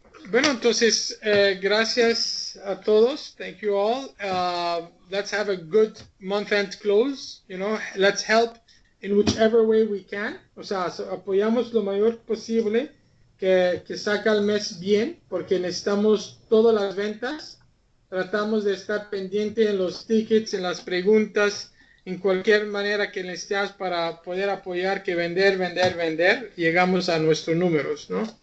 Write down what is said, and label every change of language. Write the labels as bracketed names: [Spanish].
[Spanish] Bueno, entonces, gracias a todos. [English] Thank you all. Let's have a good month-end close. Let's help in whichever way we can. [Spanish] O sea, apoyamos lo mayor posible que saca el mes bien, porque necesitamos todas las ventas. Tratamos de estar pendiente en los tickets, en las preguntas, en cualquier manera que necesitas para poder apoyar, que vender, llegamos a nuestros números, ¿no?